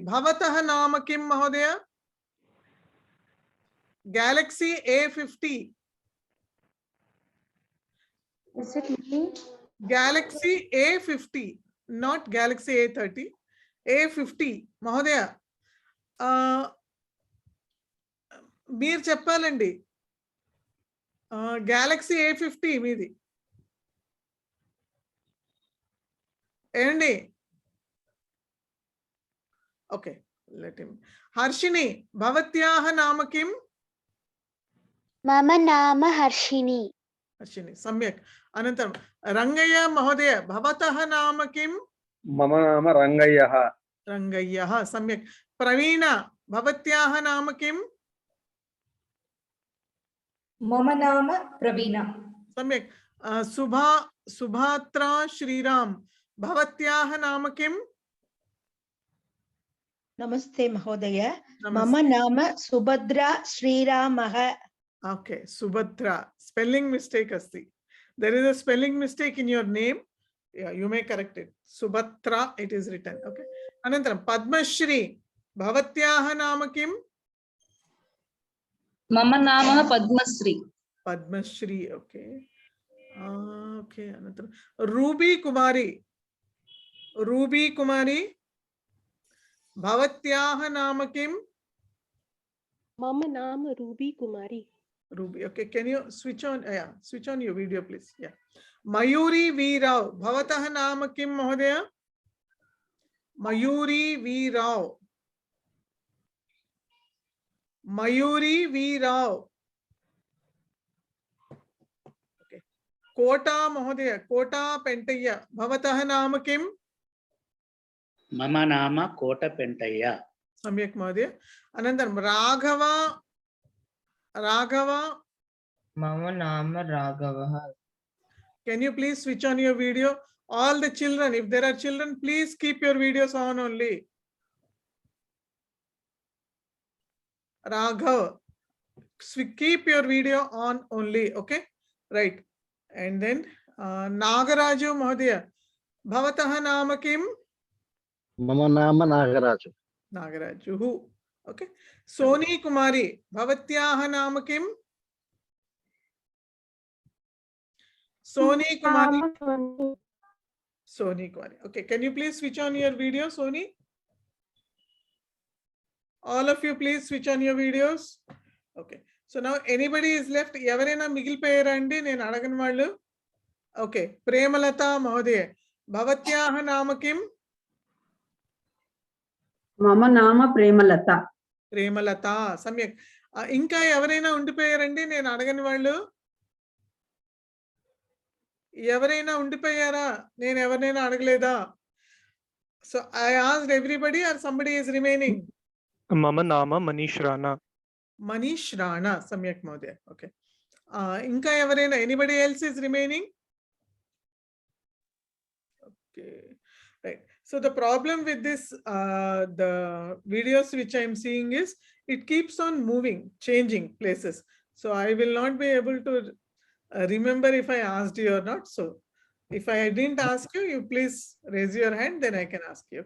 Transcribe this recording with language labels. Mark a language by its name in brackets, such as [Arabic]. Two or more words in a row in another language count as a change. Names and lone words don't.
[Sanskrit] भवतः नाम किम् महोदय? [English] Galaxy A50. Is it me? Galaxy A50. Not Galaxy A30. A50. Mahodaya. మీరు చెప్పాలండి Galaxy A50 మీది ఏండి ఓకే let him హర్షిని భవత్యాహ నామ కిం [Sanskrit] मम नाम हर्षिणी హర్షిని సమ్యక్ అనంతరం రంగయ్య మహోదయ భవతః నామ కిం मम नाम रङ्गय्यः రంగయ్యః సమ్యక్ ప్రవీణ భవత్యాహ నామ కిం मम नाम प्रवीणा सम्यक् सुभात्रा श्रीराम भवत्याः नाम किम् नमस्ते महोदय नमस्ते। मम नाम सुभद्रा श्रीरामः [English] okay Subhadra spelling mistake asti there is a spelling mistake in your name you may correct it Subhadra it is written okay [Sanskrit] अनन्तरं पद्मश्री भवत्याः नाम किम् मम नाम पद्मश्री पद्मश्री [English] okay okay [Sanskrit] अनन्तरं रूबी कुमारी भवत्याः नाम किम् मम नाम रूबी कुमारी [English] Ruby, okay, can you switch on your video please. [Sanskrit] Yeah, मयूरी वी राव भवतः नाम किम् महोदय? Mayuri V Rao okay. कोट महोदय कोट पेण्टय्य भवतः नाम किम्? मम नाम कोटपेंटय्य सम्यक् महोदय अनन्तरं राघव मम नाम राघवः [English] can you please switch on your video? All the children, if there are children, please keep your videos on only. Raghav, keep your video on only, okay? Right. And then [Sanskrit] नागराजु महोदय भवतः नाम किम्? मम नाम नागराजु नागराजुः. ओके. सोनी कुमारी, भवत्याः नाम किम्? सोनी कुमारी. [English] Soni Kumari. Okay, can you please switch on your video, Soni? All of you, please switch on your videos. Okay. So now anybody is left. [Telugu] ఎవరైనా మిగిలిపోయారా అండి నేను అడగని వాళ్ళు. [Sanskrit] Okay. प्रेमलता महोदय भवत्याः नाम किम्? मम नाम प्रेमलता. Premalata. Samyak. [Telugu] ఇంకా ఎవరైనా ఉండిపోయారా అండి నేను అడగని వాళ్ళు. ఎవరైనా ఉండిపోయారా? నేను ఎవరినైనా అడగలేదా? [English] so I asked everybody or somebody is remaining? [Sanskrit] మమ నామ మనీష్ రాణా. మనీష్ రాణా. సమ్యక్ మహోదయ. ఓకే. [Telugu] ఇంకా ఎవరైనా? [English] anybody else is remaining? okay, right. so the problem with this the videos which I am seeing is it keeps on moving, changing places. so I will not be able to remember if I asked you or not. So if I didn't ask you, you please raise your hand, then I can ask you.